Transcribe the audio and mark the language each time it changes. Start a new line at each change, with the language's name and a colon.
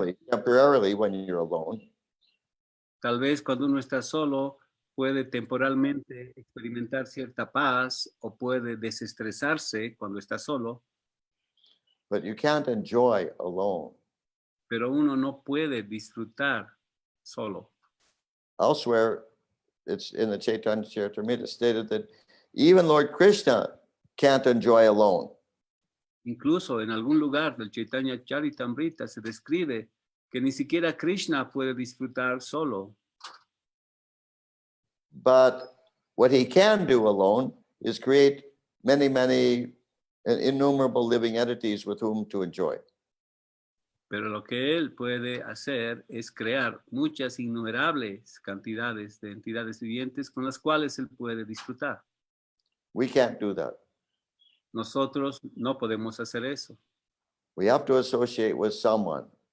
English: temporarily when you're alone.
Spanish: Tal vez cuando uno está solo puede temporalmente experimentar cierta paz o puede desestresarse cuando está solo.
English: But you can't enjoy alone.
Spanish: Pero uno no puede disfrutar solo.
English: Elsewhere, it's in the Chaitanya Charitamrita stated that even Lord Krishna can't enjoy alone.
Spanish: Incluso en algún lugar del Chaitanya Charitamrita se describe que ni siquiera Krishna puede disfrutar solo.
English: But what he can do alone is create many, many innumerable living entities with whom to enjoy.
Spanish: Pero lo que él puede hacer es crear muchas innumerables cantidades de entidades vivientes con las cuales él puede disfrutar.
English: We can't do that.
Spanish: Nosotros no podemos hacer eso.
English: We have to associate with someone.